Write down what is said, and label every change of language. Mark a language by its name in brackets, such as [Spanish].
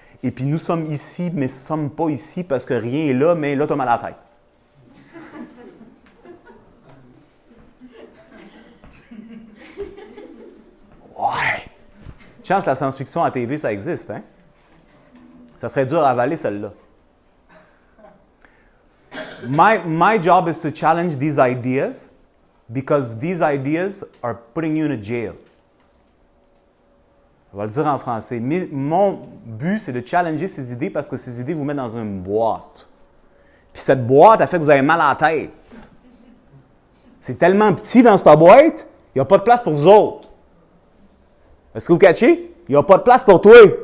[French] Et puis nous sommes ici, mais nous ne sommes pas ici parce que rien est là, mais là, tu as mal à la tête. Ouais! Chance, la science-fiction à TV, ça existe, hein? Ça serait dur à avaler, celle-là. [English] My job is to challenge these ideas because these ideas are putting you in a jail. [French] On va le dire en français. Mais mon but, c'est de challenger ces idées parce que ces idées vous mettent dans une boîte. Puis cette boîte, elle fait que vous avez mal à la tête. C'est tellement petit dans cette boîte, il n'y a pas de place pour vous autres. Est-ce que vous catchez? Il n'y a pas de place pour toi.